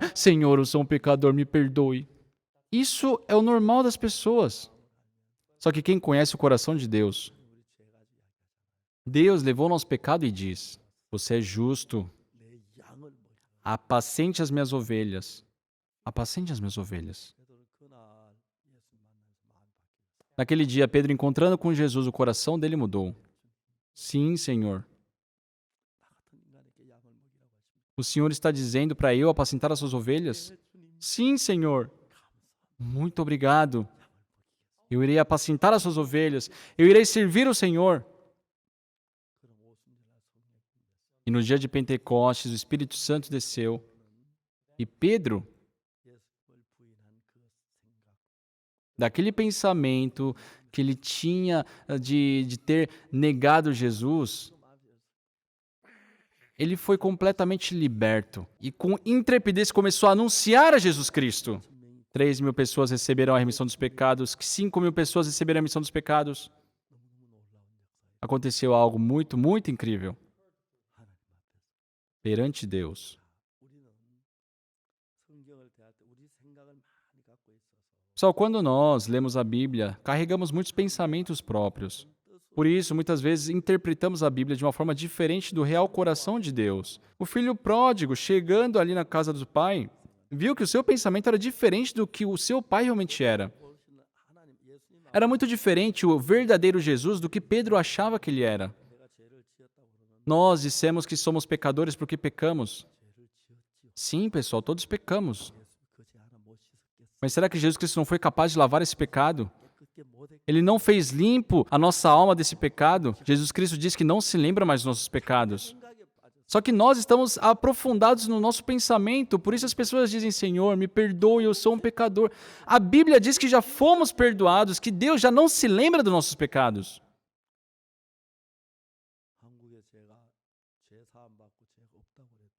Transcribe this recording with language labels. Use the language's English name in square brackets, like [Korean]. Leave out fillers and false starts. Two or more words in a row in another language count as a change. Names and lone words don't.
[Portuguese] Senhor, eu sou um pecador, me perdoe. Isso é o normal das pessoas. Só que quem conhece o coração de Deus, [Korean] 우리 죄 가지고 이야기하잖아요. [Portuguese] Deus levou o nosso pecado e diz: você é justo, [Korean] 내 양을 먹여. [Portuguese] apacente as minhas ovelhas. Apacente as minhas ovelhas. [Korean] 베드로는 그날 예수 만나서 마음이 바뀌었어요. [Portuguese] Naquele dia, Pedro, encontrando com Jesus, o coração dele mudou. Sim, Senhor. [Korean] 나 같은 인간에게 양을 먹이라고 하십니다. [Portuguese] O Senhor está dizendo para eu apacentar as suas ovelhas? [Korean] 네, 주님 [Portuguese] Sim, Senhor. [Korean] 감사합니다. [Portuguese] Muito obrigado. [Korean] 양을 먹이겠습니다. [Portuguese] Eu irei apacentar as suas ovelhas. Eu irei servir o Senhor. [Korean] 그럼 오순절날 성령이 임했어요. [Portuguese] E no dia de Pentecostes, o Espírito Santo desceu. E Pedro, [Korean] 예수를 부인한 그 생각, [Portuguese] daquele pensamento que ele tinha de ter negado Jesus, [Korean] 그 마음이었어요. [Portuguese] ele foi completamente liberto. E com intrepidez começou a anunciar a Jesus Cristo. 3.000 pessoas receberam a remissão dos pecados, 5.000 pessoas receberam a remissão dos pecados. [Korean] 너무너무 놀라운 역사예요. [Portuguese] Aconteceu algo muito, muito incrível [Korean] 하나님 앞에서. [Portuguese] perante Deus. [Korean] 우리는 성경을 대할 때 우리 생각을 많이 갖고 있어서 [Portuguese] Só quando nós lemos a Bíblia, carregamos muitos pensamentos próprios. Por isso, muitas vezes interpretamos a Bíblia de uma forma diferente do real coração de Deus. O filho pródigo, chegando ali na casa do pai, viu que o seu pensamento era diferente do que o seu pai realmente era. [Korean] 보시는 하나님 예수님 앞에 [Portuguese] Era muito diferente o verdadeiro Jesus do que Pedro achava que ele era. [Korean] 내가 죄를 지었다고 그러는 [Portuguese] Nós dissemos que somos pecadores porque pecamos. [Korean] 죄를 지었지요. [Portuguese] Sim, pessoal, todos pecamos. [Korean] 예수 그 죄 하나 못 씻었겠어. [Portuguese] Mas será que Jesus Cristo não foi capaz de lavar esse pecado? [Korean] 깨끗게 못 했. [Portuguese] Ele não fez limpo a nossa alma desse pecado? Jesus Cristo diz que não se lembra mais dos nossos pecados. [Korean] 생각에 빠졌어. [Portuguese] Só que nós estamos aprofundados no nosso pensamento, por isso as pessoas dizem: Senhor, me perdoe, eu sou um pecador. A Bíblia diz que já fomos perdoados, que Deus já não se lembra dos nossos pecados. [Korean] 한국에 제가 죄 사함 받고 죄가 없다고 그랬더니